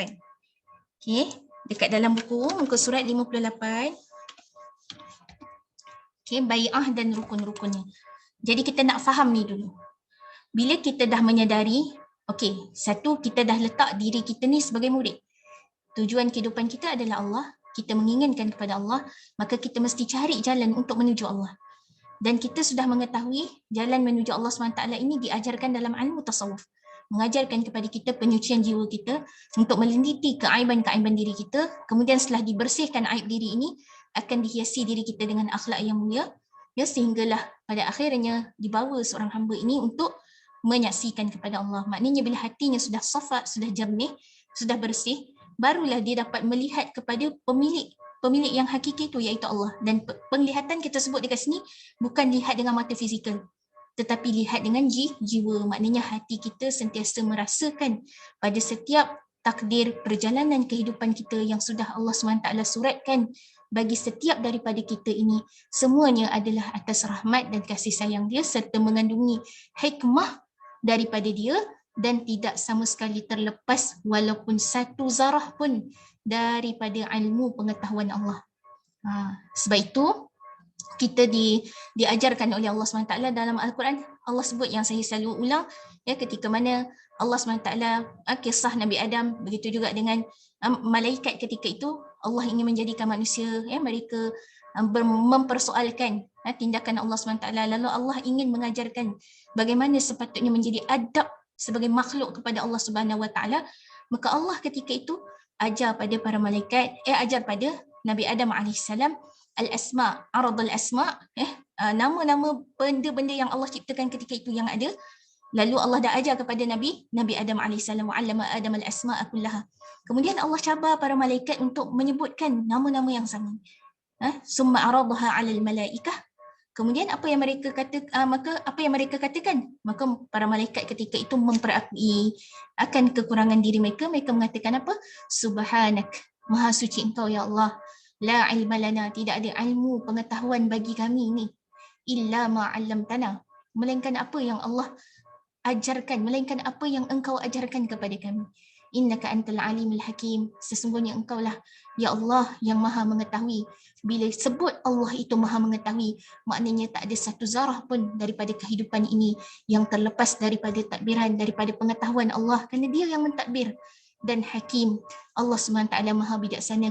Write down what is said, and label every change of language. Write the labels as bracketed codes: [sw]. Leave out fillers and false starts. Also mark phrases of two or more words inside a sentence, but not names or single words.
[ms] Okey, dekat dalam buku muka surat 58. Okey, bai'ah dan rukun-rukunnya. Jadi kita nak faham ni dulu. Bila kita dah menyadari, okey, satu, kita dah letak diri kita ni sebagai murid. Tujuan kehidupan kita adalah Allah, kita menginginkan kepada Allah, maka kita mesti cari jalan untuk menuju Allah. Dan kita sudah mengetahui jalan menuju Allah SWT ini diajarkan dalam ilmu tasawuf. Mengajarkan kepada kita penyucian jiwa kita untuk meneliti keaiban-keaiban diri kita, kemudian setelah dibersihkan aib diri ini, akan dihiasi diri kita dengan akhlak yang mulia, sehinggalah pada akhirnya dibawa seorang hamba ini untuk menyaksikan kepada Allah. Maknanya bila hatinya sudah safa, sudah jernih, sudah bersih, barulah dia dapat melihat kepada pemilik yang hakiki itu, iaitu Allah. Dan penglihatan kita sebut dekat sini bukan lihat dengan mata fizikal, tetapi lihat dengan jiwa. Maknanya hati kita sentiasa merasakan pada setiap takdir perjalanan kehidupan kita yang sudah Allah SWT suratkan bagi setiap daripada kita ini, semuanya adalah atas rahmat dan kasih sayang dia serta mengandungi hikmah daripada dia dan tidak sama sekali terlepas walaupun satu zarah pun daripada ilmu pengetahuan Allah. Sebab itu kita diajarkan oleh Allah SWT dalam Al-Quran. Allah sebut yang saya selalu ulang, ketika mana Allah SWT kisah Nabi Adam, begitu juga dengan malaikat ketika itu. Allah ingin menjadikan manusia, mereka mempersoalkan tindakan Allah SWT, lalu Allah ingin mengajarkan bagaimana sepatutnya menjadi adab sebagai makhluk kepada Allah [ar] سبحانه وتعالى. [ms] Maka Allah ketika itu ajar pada para malaikat, ajar pada Nabi Adam AS [ar] الأسماء عرض الأسماء, [ms] nama-nama benda-benda yang Allah ciptakan ketika itu yang ada. Lalu Allah dah ajar kepada Nabi Adam AS, [ar] وعلم آدم الأسماء كلها. [ms] Kemudian Allah cabar para malaikat untuk menyebutkan nama-nama yang sama. [ar] ثم عرضها على الملائكة. [ms] Kemudian apa yang mereka katakan? Maka para malaikat ketika itu memperakui akan kekurangan diri mereka. Mereka mengatakan apa? Subhanak, maha suci engkau ya Allah. [ar] لا علم لنا, [ms] tidak ada ilmu pengetahuan bagi kami ni. [ar] إلا ما علمتنا, [ms] melainkan apa yang Allah ajarkan, melainkan apa yang engkau ajarkan kepada kami. [ar] إنك أنت العليم الحكيم, [ms] sesungguhnya engkau lah ya Allah yang maha mengetahui. Bila sebut Allah itu maha mengetahui, maknanya tak ada satu zarah pun daripada kehidupan ini yang terlepas daripada takbiran, daripada pengetahuan Allah, kerana dia yang mentadbir. Dan hakim, Allah SWT maha bijaksana.